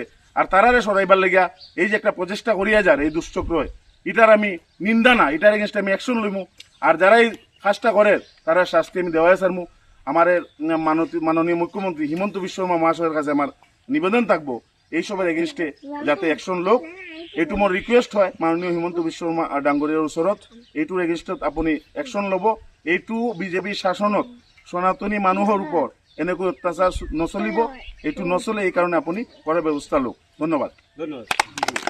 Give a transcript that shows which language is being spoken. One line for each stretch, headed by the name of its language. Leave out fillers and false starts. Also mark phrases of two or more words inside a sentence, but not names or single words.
Sylheti: আর তারারে সরাইবার লেগিয়া এই যে একটা প্রচেষ্টা করিয়া যার এই দুশ্চক্র, এটার আমি নিন্দা না, এটার এগেনস্টে আমি অ্যাকশন লইমু। আর যারা এই কাজটা করে তারা শাস্তি আমি দেওয়াই সারমু। আমার মাননীয় মুখ্যমন্ত্রী হিমন্ত বিশ্ব শর্মা মহাশয়ের কাছে আমার নিবেদন থাকবো, এইসবের এগেনস্টে যাতে অ্যাকশন লোক।
Assamese: এইটো মোৰ রিকুয়েস্ট হয় মাননীয় হিমন্ত বিশ্ব শর্মা ডাঙৰীয়াৰ ওচৰত, এইটোৰ এগেনস্টত আপুনি অ্যাকশন ল'ব। এইটো বিজেপি শাসনত সনাতনী মানুহৰ ওপৰত এনেকৈ অত্যাচাৰ নচলিব, এইটো নচলে, এই কাৰণে আপুনি কৰাৰ ব্যৱস্থা লওক। ধন্যবাদ।